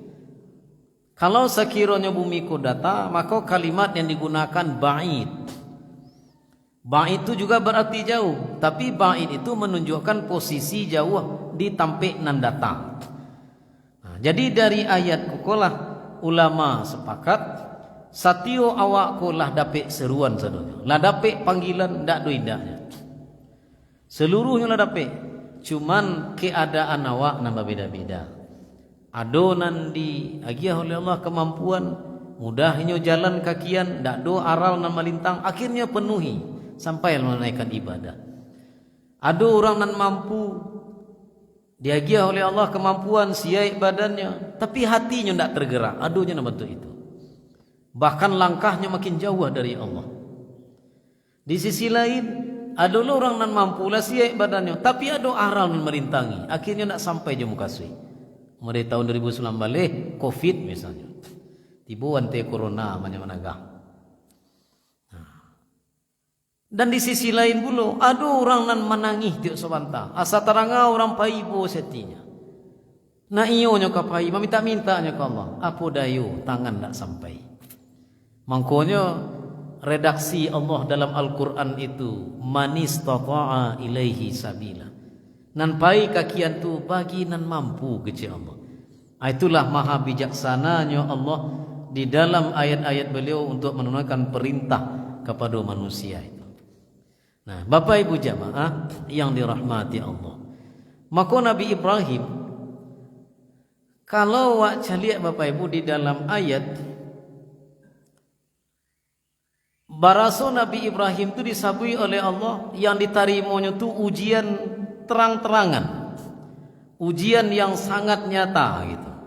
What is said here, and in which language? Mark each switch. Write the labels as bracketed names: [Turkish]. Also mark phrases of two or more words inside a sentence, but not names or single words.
[Indonesian] Kalau sekiranya bumi ko data, maka kalimat yang digunakan ba'id. Ba'id itu juga berarti jauh, tapi ba'id itu menunjukkan posisi jauh di [Minangkabau] tampik nan datang. Nah, jadi dari ayat kukolah ulama sepakat satio awak kolah dapik seruan sadonya. Lah dapik panggilan ndak do indahnya. Seluruhnya lah dapik. Cuman keadaan awak nambah beda-beda. Adonan di agiah oleh Allah kemampuan, mudahnya jalan kakian, ndak do aral nan melintang, akhirnya penuhi sampai menaikkan ibadah. Ada orang nan mampu, diagiah oleh Allah kemampuan siai badannya, tapi hatinya ndak tergerak. Adonya nama bentuk itu. [Indonesian] Bahkan langkahnya makin jauh dari Allah. [Minangkabau] Di sisi lain, ada orang nan mampu lah siai badannya, tapi ada aral nan merintangi, akhirnya ndak sampai jemu kasih. [Indonesian] Mulai tahun 2019 balik Covid misalnya, tiba ante corona mana-mana. Dan di sisi lain pula ada orang nan menangis [Minangkabau] tiok sebanta. Asa teranga orang paibo setinya. Na iyo nyo ka pai, minta-minta nyo ka Allah. Apa dayo tangan tak sampai. Mangkonya redaksi Allah dalam Al-Quran itu [Arabic] من استطاع إليه سبيلا. [Minangkabau] Nan pai kakian tu bagi nan mampu kecil Allah. [Indonesian] Itulah maha bijaksananya Allah di dalam ayat-ayat beliau untuk menunaikan perintah kepada manusia itu. Nah, Bapak Ibu jamaah yang dirahmati Allah, maka Nabi Ibrahim, [Minangkabau] kalau wak caliak [Indonesian] Bapak Ibu di dalam ayat, baraso Nabi Ibrahim itu disabui oleh Allah yang ditarimanya itu ujian terang-terangan, ujian yang sangat nyata gitu.